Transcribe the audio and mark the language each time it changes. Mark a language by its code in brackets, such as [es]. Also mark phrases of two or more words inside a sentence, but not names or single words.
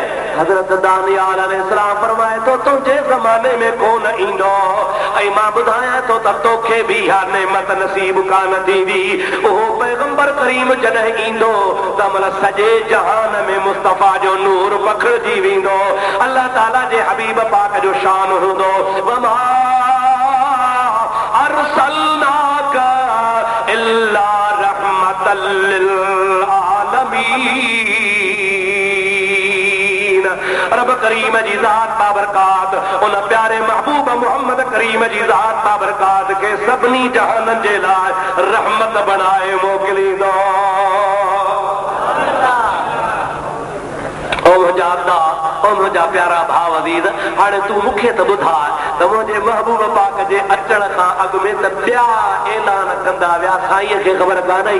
[sd] हज़रत दानियाल अलैहिस्सलाम फरमाए थो तुंहिंजे ज़माने में कोन ईंदो, ऐं मां ॿुधायां थो त तोखे बि इहा नेमत नसीब कान थींदी। उहो पैगंबर करीम जॾहिं ईंदो त महिल सॼे जहान में मुस्तफ़ा जो नूर पखिड़िजी वेंदो। अल्लाह ताला जे हबीब पाक जो शान हूंदो, [ar] وما أرسلناك إلا رحمة للعالمين. [sd] रब करीम जी ज़ात बाबरकात उन प्यारे महबूब मोहम्मद करीम जी ज़ात बाबरकात के सभिनी जहाननि जे लाइ रहमत बनाए मोकिलींदो। मुंहिंजा प्यारा भाउ अज़ीज़, हाणे तूं मूंखे त ॿुधाए त मुंहिंजे महबूब पाक जे अचण खां अॻु में त ॿिया ऐलान कंदा विया, साईंअ खे ख़बर कान्हे।